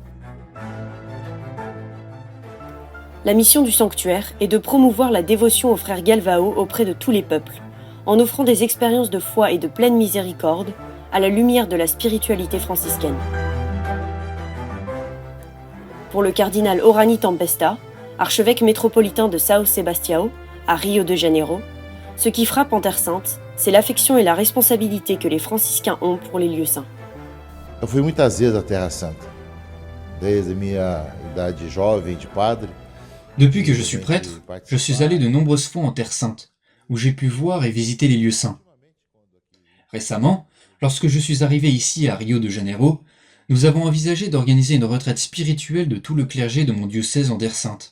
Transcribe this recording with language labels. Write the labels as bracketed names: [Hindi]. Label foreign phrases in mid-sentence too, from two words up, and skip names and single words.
[French] La mission du sanctuaire est de promouvoir la dévotion au frère Galvao auprès de tous les peuples, en offrant des expériences de foi et de pleine miséricorde à la lumière de la spiritualité franciscaine. Pour le cardinal Orani Tempesta, archevêque métropolitain de São Sebastião, à Rio de Janeiro, ce qui frappe en Terre Sainte, c'est l'affection et la responsabilité que les franciscains ont pour les lieux saints. [Portuguese] Eu fui muitas vezes à Terra Santa, desde minha idade jovem de padre. [French] Depuis que je suis prêtre, je suis allé de nombreuses fois en Terre Sainte, où j'ai pu voir et visiter les lieux saints. Récemment, lorsque je suis arrivé ici à Rio de Janeiro, nous avons envisagé d'organiser une retraite spirituelle de tout le clergé de mon diocèse en Terre Sainte.